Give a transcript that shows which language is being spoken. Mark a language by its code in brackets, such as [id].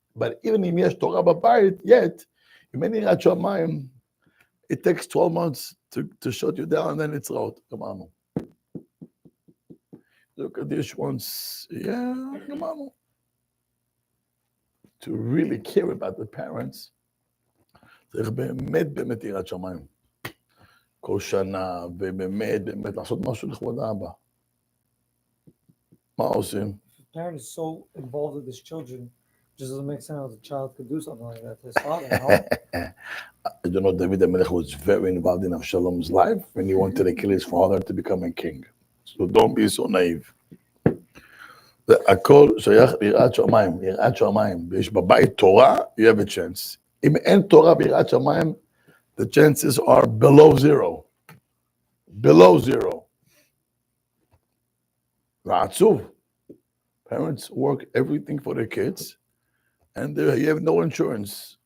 [en] But even if [he] יש תורה בבית, [en] yet, [he] אם אין יראת שמיים, [en] it takes 12 months to shut you down, and then it's out. Come on. Look at this once. Yeah, come on. To really care about the parents, [he] צריך באמת יראת שמיים. כל שנה, ובאמת לעשות משהו לכבוד האבא. מה עושים? [en] The parent is so involved with his children, it just doesn't make sense how the child could do something like that to his father. You know, David HaMelech was very involved in Avshalom's life when he wanted to kill his father to become a king. So don't be so naive. [he] הכל שייך ליראת שמיים, יראת שמיים. ויש בבית תורה, [en] you have a chance. [he] אם אין תורה ביראת שמיים, [en] the chances are below zero. Below zero. ועצוב. Parents work everything for their kids, and you have no insurance.